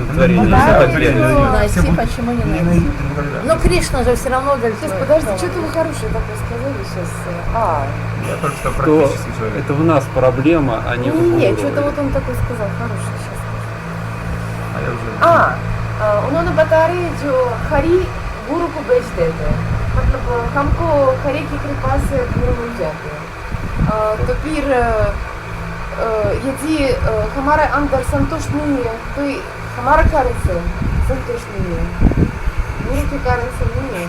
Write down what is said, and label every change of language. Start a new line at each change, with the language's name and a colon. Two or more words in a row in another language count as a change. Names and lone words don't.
Russian: удовлетворения. да, Если да, удовлетворение да, нет. да. Найти, Все будут- почему не не найти? найти никогда. Ну, Кришна же все равно Сейчас, удовлетворен. подожди, что-то вы хорошее такое сказали сейчас. Я только что То практически человек. это в нас проблема, а не в Не, гуру. что-то вот он такой сказал, хорошее сейчас. А я уже...
Hindi: उन्होंने बता रहे हैं जो हरि गुरु को बेच देते हैं, मतलब हमको हरि की कृपा से गुरु मिल जाते हैं, तो फिर यदि हमारा अंदर संतुष्ट नहीं है तो हमारा कारण से संतुष्ट नहीं है, गुरु के कारण से नहीं है।